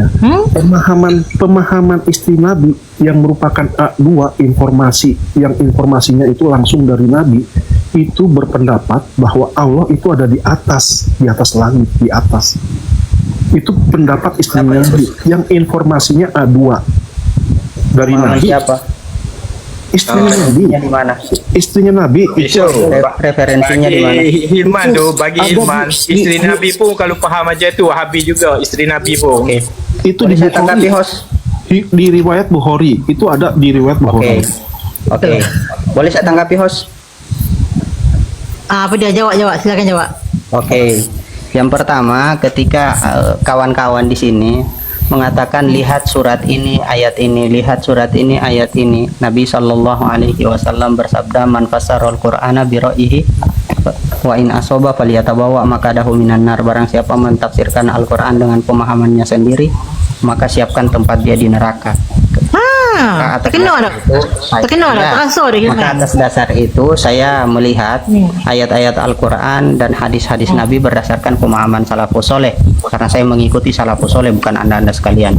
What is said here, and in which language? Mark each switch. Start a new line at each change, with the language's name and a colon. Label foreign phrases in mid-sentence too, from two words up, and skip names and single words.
Indonesian: Pemahaman istri Nabi yang merupakan A2 informasinya itu langsung dari Nabi, itu berpendapat bahwa Allah itu ada di atas langit, di atas. Itu pendapat istri Nabi yang informasinya A2 dari Nabi. Siapa? Istrinya Nabi. Yang di mana? Istrinya Nabi itu Referensinya di mana?
Malay: Bagi Hilman tu, bagi Ada Hilman, isteri Nabi pun kalau faham aja tu Wahabi juga, isteri Nabi pun.
Indonesian: Oke. itu Boleh di saya tanggapi, Bukhari. host? Di riwayat Bukhari itu ada di riwayat Oke. Bukhari. Oke. Boleh saya tanggapi, host?
Malay: Apa dia? Jawab. Silakan jawab.
Indonesian: Oke. Yang pertama, ketika kawan-kawan di sini mengatakan lihat surat ini, ayat ini, lihat surat ini, ayat ini. Nabi
Arabic: صلى الله عليه وسلم
Indonesian: bersabda,
Arabic: "من فسر القرآن برأيه وإن أصاب فليتبوأ مقعده من النار."
Indonesian: Barang siapa mentafsirkan Al-Qur'an dengan pemahamannya sendiri, maka siapkan tempat dia di neraka.
Malay: Terkenal dah. Terkenal dah. Terasa dah
Indonesian: Maka Hilman. atas dasar itu saya melihat ayat-ayat Al-Quran dan hadis-hadis Nabi berdasarkan pemahaman
Arabic: السلف الصالح,
Indonesian: karena saya mengikuti
Arabic: السلف الصالح,
Indonesian: bukan anda-anda sekalian.